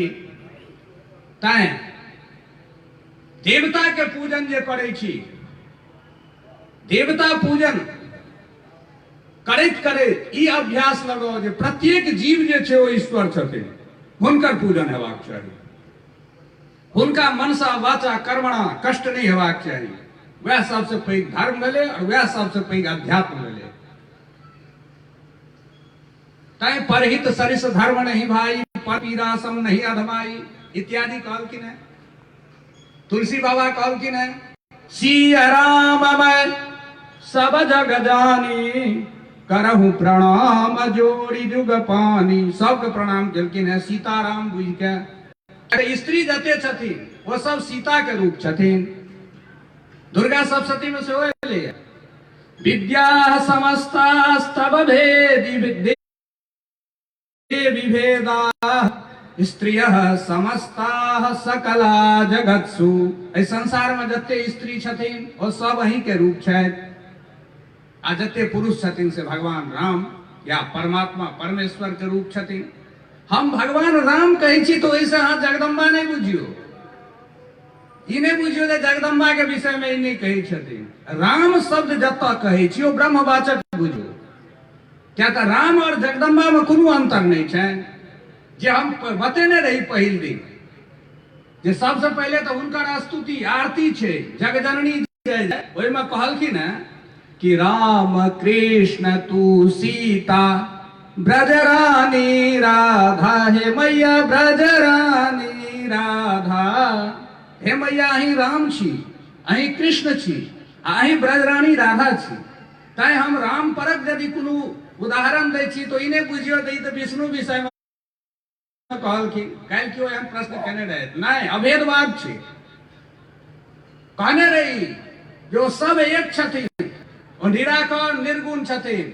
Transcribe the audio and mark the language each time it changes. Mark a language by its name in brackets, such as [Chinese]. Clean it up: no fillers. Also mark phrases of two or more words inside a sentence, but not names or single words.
[Maithili] तैं देवता के पूजन जे करै छी, देवता पूजन करैत करैत ई अभ्यास लगाओ जे प्रत्येक जीव जे छै ओ ईश्वर छथिन, हुनकर पूजन हेबाक चाही, हुनका मनसा वाचा कर्मणा कष्ट नहीं हेबाक चाही। वह सबसे पैघ धर्म भेले और वह सबसे पैघ अध्यात्म भेले। तै [Awadhi] परहित सरिस धर्म नहीं भाई, पर पीरा सम नहीं अधमाई [Maithili] इत्यादि कहल कि नहीं। तुलसी बाबा कहल कि नहीं, [Awadhi] सिया राम मैं सब जग जानी, करहु प्रणाम जोड़ी जुग पानी। [Maithili] सबके प्रणाम केलखिन है सीताराम बुझ के। स्त्री जते छथिन वो सब सीता के रूप छथिन। दुर्गा सप्तशती में से होले [Sanskrit] विद्या समस्तास्तव भेदी विद्ये विभेदा, स्त्रियः समस्ताः सकला जगत्सु। [Maithili] इस संसार में जते स्त्री छथिन वो सब अहीं के रूप छथि, आ जते पुरुष छथिन से भगवान राम या परमात्मा परमेश्वर के रूप छथिन। हम भगवान राम कहै छी तो ऐसे अहाँ जगदम्बा नहीं बुझियो, ई नहीं बुझियो जे जगदम्बा के विषय में ई नहीं कहै छथिन। राम शब्द जतऽ कहै छी ओ ब्रह्मवाचक बुझियो, क्या तो राम और जगदम्बा में कोनो अंतर नहीं छै। जे हम बतेने रही पहिल दिन जे सबसे पहले तो हुनकर स्तुति आरती छे, जगजननी जय। ओहि में कहलखिन कि राम कृष्ण तू सीता ब्रजरानी राधा, हे मैया ब्रजरानी राधा। हे मैया अहीं राम छी, अहीं कृष्ण छी, अहीं ब्रजरानी राधा छी। तैं हम राम परक यदि कोनो उदाहरण दै छी तो इने बुझियो दै तो विष्णु विषय में कहलखिन। काल्हि क्यों एहन प्रश्न केने रहे, नहीं अभेदवाद छै। कहने रही जो सब एक छथिन, ओ निराकार निर्गुण छथिन।